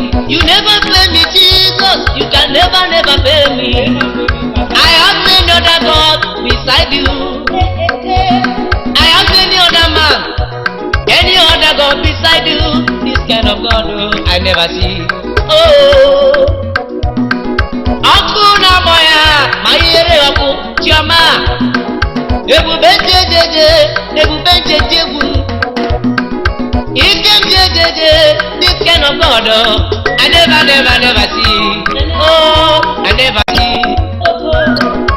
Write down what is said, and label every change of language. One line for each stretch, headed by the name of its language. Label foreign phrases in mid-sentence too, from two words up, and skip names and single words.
English: You never fail me, Jesus. You can never, never fail me. I have no other God beside you. I have any other man Any other God beside you, this kind of God, oh, I never see.
Igbo: Oh, ọkụ na-agbọ ya, ma ihere ọkụ, Chioma. Ebube njejeje, ebube njeje egwu. Ike njejeje,
English: this kind of God, oh, I never, never, never see. Oh, I never see.